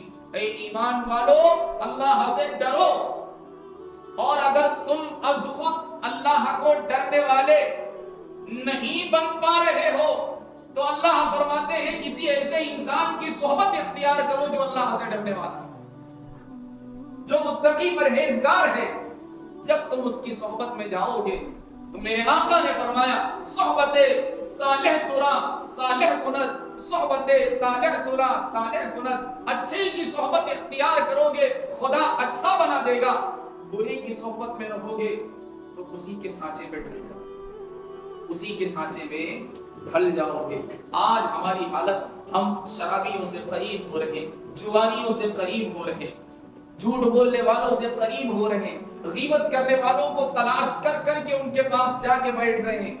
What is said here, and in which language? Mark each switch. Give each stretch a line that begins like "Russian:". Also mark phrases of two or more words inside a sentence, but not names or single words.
Urdu: اے ایمان والو اللہ سے ڈرو، اور اگر تم از خود اللہ کو ڈرنے والے نہیں بن پا رہے ہو تو اللہ فرماتے ہیں کسی ایسے انسان کی صحبت اختیار کرو جو اللہ سے ڈرنے والا ہے، جو متقی پرہیزگار ہے. جب تم اس کی صحبت میں جاؤ گے تو میرے آقا نے فرمایا
Persian: صحبت صالح ترا صالح کند، صحبت طالح ترا طالح کند.
Urdu: اچھے کی صحبت اختیار کرو گے خدا اچھا بنا دے گا، برے کی صحبت میں رہو گے تو اسی کے سانچے میں ڈھل جاؤ گے، اسی کے سانچے میں ڈھل جاؤ گے. آج ہماری حالت، ہم شرابیوں سے قریب ہو رہے، جوانیوں سے قریب ہو رہے، جھوٹ بولنے والوں سے قریب ہو رہے، غیبت کرنے والوں کو تلاش کر کر کے ان کے پاس جا کے بیٹھ رہے ہیں.